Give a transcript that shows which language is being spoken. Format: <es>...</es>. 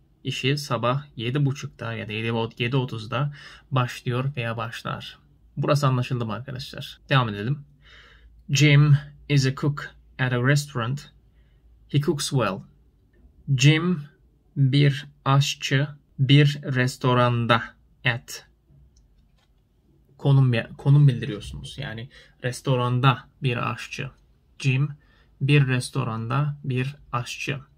<tr>İşi sabah 7:30'da ya da 7:30'da başlıyor veya başlar. Burası anlaşıldı mı arkadaşlar? Devam edelim.</tr> <en>Jim is a cook at a restaurant. He cooks well.</en> <tr>Jim bir aşçı bir restoranda</tr> <en>at.</en> <tr>Konum bildiriyorsunuz. Yani restoranda bir aşçı. Jim bir restoranda bir aşçı.</tr>